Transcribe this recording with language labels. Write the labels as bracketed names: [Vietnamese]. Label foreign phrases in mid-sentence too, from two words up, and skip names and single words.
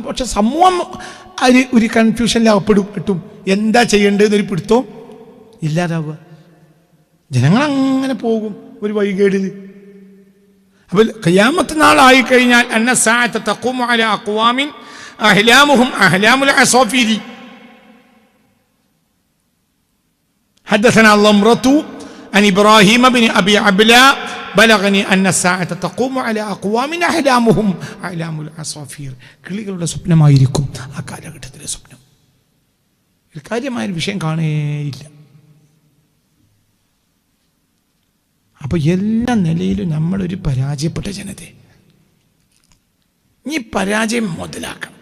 [Malayalam] പക്ഷെ സമൂഹം ഒരു കൺഫ്യൂഷനിലാകപ്പെടും. എന്താ ചെയ്യേണ്ടതെന്നൊരു പിടുത്തവും ഇല്ലാതാവുക. ജനങ്ങൾ അങ്ങനെ പോകും ഒരു വഴികേടിൽ. അപ്പോൾ ഖിയാമത്ത് നാളായി കഴിഞ്ഞാൽ [Arabic] أن الساعة تقوم على أقوام أحلامهم أحلام العصافير. حدثنا ضمرة عن إبراهيم بن أبي عبلة بلغني أن الساعة تقوم على أقوام أحلامهم أحلام العصافير. [Malayalam] കിളികളുടെ സ്വപ്നമായിരിക്കും ആ കാലഘട്ടത്തിലെ സ്വപ്നം. കാര്യമായൊരു വിഷയം കാണേയില്ല. അപ്പോൾ എല്ലാ നിലയിലും നമ്മളൊരു പരാജയപ്പെട്ട ജനതയെ ഈ പരാജയം മുതലാക്കണം.